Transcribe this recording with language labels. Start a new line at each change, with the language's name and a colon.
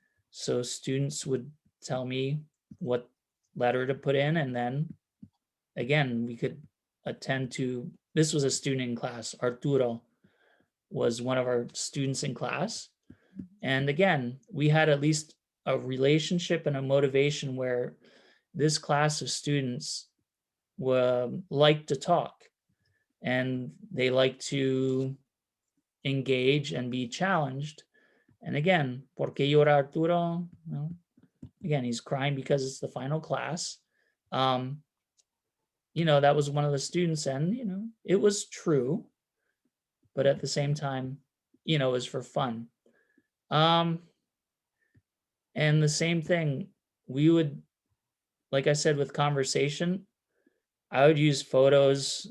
English: So students would tell me what letter to put in, and then again, we could attend to, this was a student in class, Arturo was one of our students in class. And again, we had at least a relationship and a motivation where this class of students like to talk, and they like to engage and be challenged. And again,
Spanish: ¿por qué llora Arturo?
English: Well, again, he's crying because it's the final class. You know, that was one of the students, and, you know, it was true, but at the same time, you know, it was for fun. And the same thing, we would, like I said, with conversation, I would use photos.